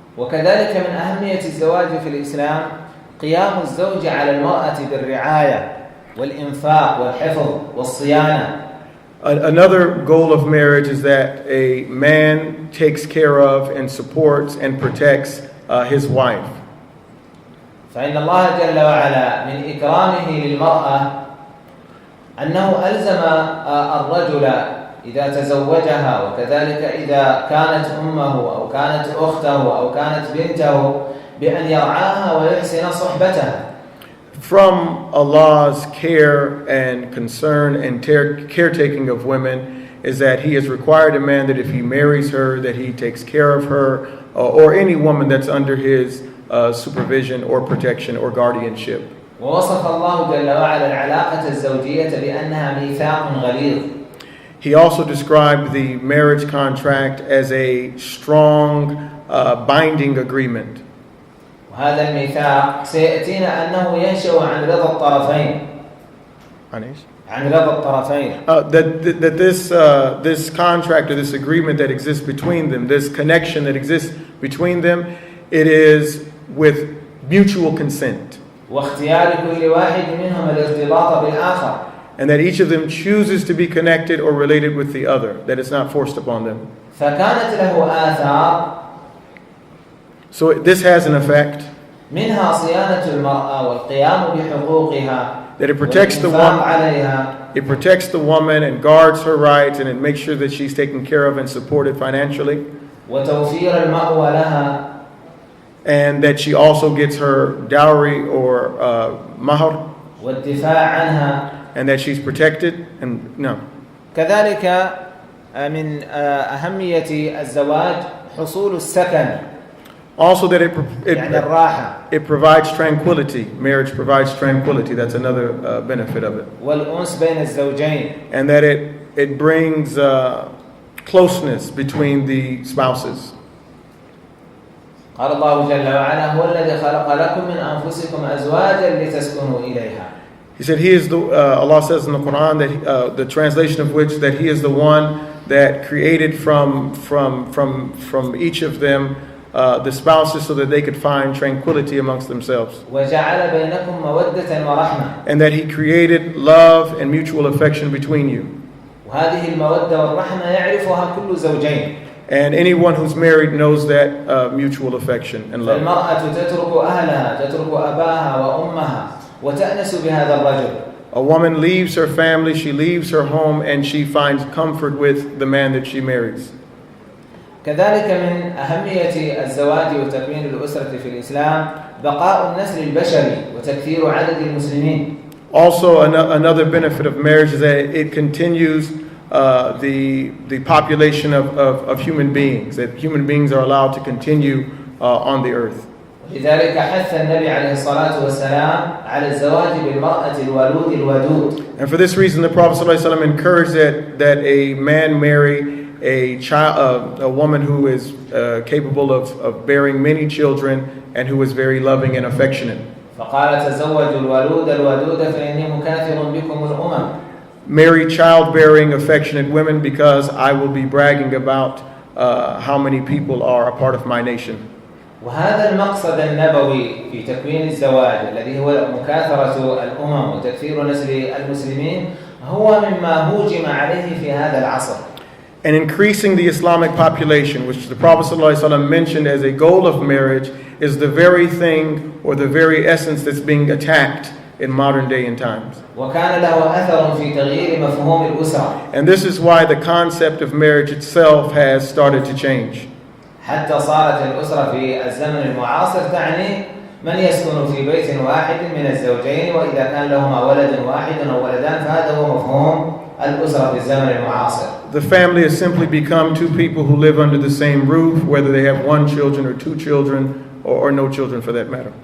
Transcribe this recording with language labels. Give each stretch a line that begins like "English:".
Arabic: وكذلك من أهمية الزواج في الإسلام قيام الزوج على المرأة بالرعاية والإنفاق والحفظ والصيانة.
English: Another goal of marriage is that a man takes care of and supports and protects his wife.
Arabic: فإن الله جل وعلا من إكرامه للمرأة أنه ألزم الرجل إذا تزوجها وكذلك إذا كانت أمه أو كانت أخته أو كانت بنته بأن يرعاها ويحسن صحبتها.
English: From Allah's care and concern and caretaking of women is that He has required a man that if he marries her, that he takes care of her or any woman that's under his supervision or protection or guardianship.
Arabic: ووصف الله جل وعلا العلاقة الزوجية بأنها ميثاق غليظ.
English: He also described the marriage contract as a strong binding agreement.
Arabic: وهذا الميثاق سيأتينا أنه ينشأ عن رضا الطرفين. عن رضا الطرفين.
English: That this contract or this agreement that exists between them, this connection that exists between them, it is with mutual consent.
Arabic: واختيار كل واحد منهم الارتباط بالآخر.
English: And that each of them chooses to be connected or related with the other, that it's not forced upon them.
Arabic: فكانت له آثار.
English: So this has an effect.
Arabic: منها صيانة المرأة والقيام بحقوقها.
English: That it protects the woman. It protects the woman and guards her rights, and it makes sure that she's taken care of and supported financially.
Arabic: وتوفير المأوى لها.
English: And that she also gets her dowry or mahar.
Arabic: والدفاع عنها.
English: And that she's protected and no.
Arabic: كذلك من أهمية الزواج حصول السكن
English: Also that
Arabic: يعني الراحة
English: it provides tranquility. Marriage provides tranquility. That's another benefit of it.
Arabic: والأنس بين الزوجين
English: And that it brings closeness between the spouses.
Arabic: قال الله جل وعلا هو الذي خلق لكم من أنفسكم أزواجا لتسكنوا إليها.
English: He said, Allah says in the Quran that the translation of which that He is the one that created from each of them the spouses so that they could find tranquility amongst themselves.
Arabic: وجعل بينكم مودة ورحمة.
English: And that He created love and mutual affection between you.
Arabic: وهذه المودة والرحمة يعرفها كل زوجين.
English: And anyone who's married knows that mutual affection and love.
Arabic: فالمرأة تترك أهلها تترك أباها وأمها وتأنس بهذا الرجل.
English: A woman leaves her family, she leaves her home, and she finds comfort with the man that she marries.
Arabic: كذلك من أهمية الزواج وتكوين الأسرة في الإسلام بقاء النسل البشري وتكثير عدد المسلمين.
English: Also, another benefit of marriage is that it continues the population of human beings, that human beings are allowed to continue on the earth.
Arabic: لذلك حث النبي عليه الصلاة والسلام على الزواج بالمرأة الولود الودود.
English: And for this reason, the Prophet ﷺ encouraged that a man marry a woman who is capable of bearing many children and who is very loving and affectionate.
Arabic: فقال تزوجوا الولود الودود فإني مكاثر بكم الأمم.
English: Marry childbearing, affectionate women because I will be bragging about how many people are a part of my nation.
Arabic: وهذا المقصد النبوي في تكوين الزواج الذي هو مكاثرة الأمم وتكثير نسل المسلمين هو مما هوجم عليه في هذا العصر.
English: And increasing the Islamic population, which the Prophet ﷺ mentioned as a goal of marriage, is the very thing or the very essence that's being attacked in modern day and times.
Arabic: وكان له أثر في تغيير مفهوم الأسرة.
English: And this is why the concept of marriage itself has started to change.
Arabic: حتى صارت الأسرة في الزمن المعاصر تعني من يسكن في بيت واحد من الزوجين وإذا كان لهما ولد واحد أو ولدان فهذا هو مفهوم الأسرة في الزمن المعاصر.
English: The family has simply become two people who live under the same roof, whether they have one children or two children or no children for that matter.